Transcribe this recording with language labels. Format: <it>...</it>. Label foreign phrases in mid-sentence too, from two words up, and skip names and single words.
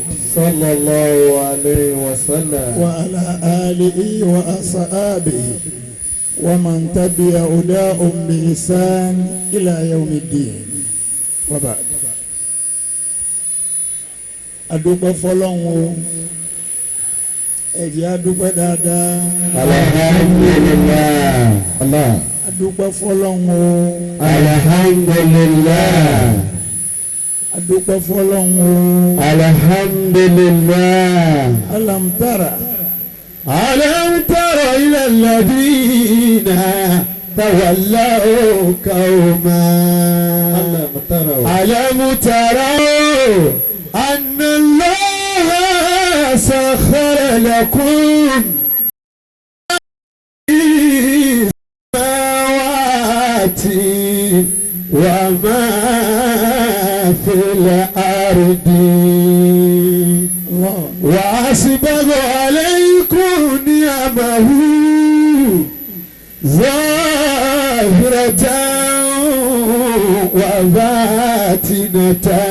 <ar>صلى الله عليه وسلم وعلى آله وأصحابه ومن تبع هداهم بإحسان إلى يوم الدين</ar> <yo>bàbá adúpẹ́ fọlọ́hún o ẹ̀jẹ̀ adúpẹ́ dáadáa.</yo> <ar>الحمد لله الله.</ar> <yo>adúpẹ́ fọlọ́hún o.</yo> <ar>alhamdulilah.</ar> <yo>adúpẹ́ fọlọ́hún o.</yo> <ar>alhamdulilah. ألم تر. ألم تر إلى الذين تولوا قوما. ألم تر أن الله سخر لكم وما في الأرض وأسبغ عليكم نعمه ظاهرة وباطنة</ar>